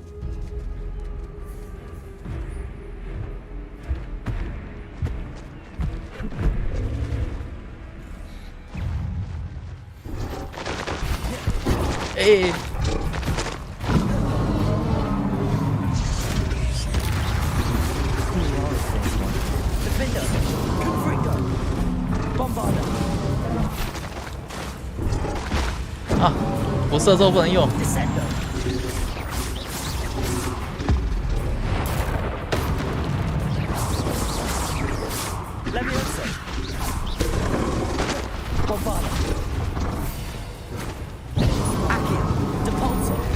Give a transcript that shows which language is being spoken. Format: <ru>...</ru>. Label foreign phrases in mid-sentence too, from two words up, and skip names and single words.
<en>Hey. Defender, Confringo, Bombarder.</en> <zh>啊，不射之后不能用。</zh> <en>Descender. Leviosa. Bombarder. Accio, Depulso.</en>